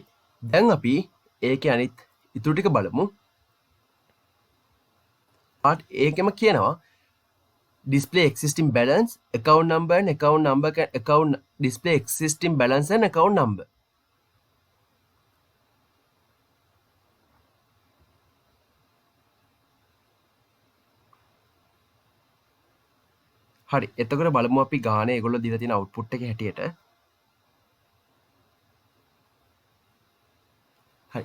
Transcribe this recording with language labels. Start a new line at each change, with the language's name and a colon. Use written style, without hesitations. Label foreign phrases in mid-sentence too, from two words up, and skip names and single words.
Sinhala: දැන් අපි ඒකේ අනිත් ඉතුරු ටික බලමු.
English: part
Sinhala: ඒකෙම කියනවා
English: display existing balance, account number and account display existing balance and account number.
Sinhala: හරි. එතකොට බලමු අපි ගානේ ඒගොල්ලෝ දීලා තියෙන output එකේ හැටියට. හරි.